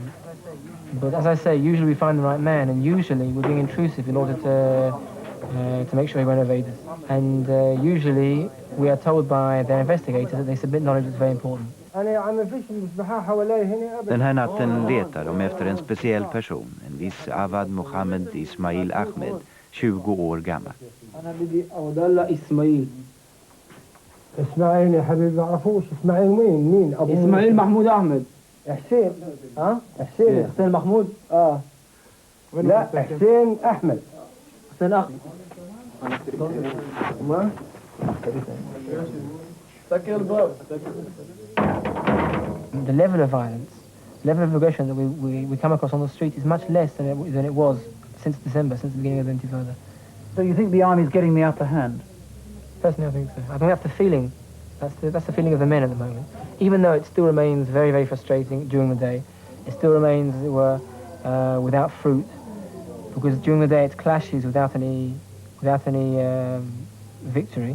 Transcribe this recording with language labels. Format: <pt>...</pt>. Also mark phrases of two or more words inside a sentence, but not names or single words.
<en>But as I say, usually we find the right man, and usually we're being intrusive in order to make sure he won't evade us. And usually we are told by their investigators that they submit knowledge that's very important.</en> <sv>Den här natten letar de efter en speciell person, en viss Avad Mohammed Ismail Ahmed, 20 år gammal.</sv> <ar>اسماعيل يا حبيبي ما اعرفوش. اسماعيل مين اسماعيل محمود احمد. حسين. ها حسين محمود. لا حسين احمد. حسين احمد. ما سكر الباب.</ar> <en>The level of violence, level of aggression that we come across on the street is much less than it was since December, since the beginning of the Intifada. So you think the army is getting the upper hand? Personally, I think so. I think that's the feeling. That's the feeling of the men at the moment. Even though it still remains very, very frustrating during the day, it still remains, as it were, without fruit, because during the day it clashes without any victory.</en>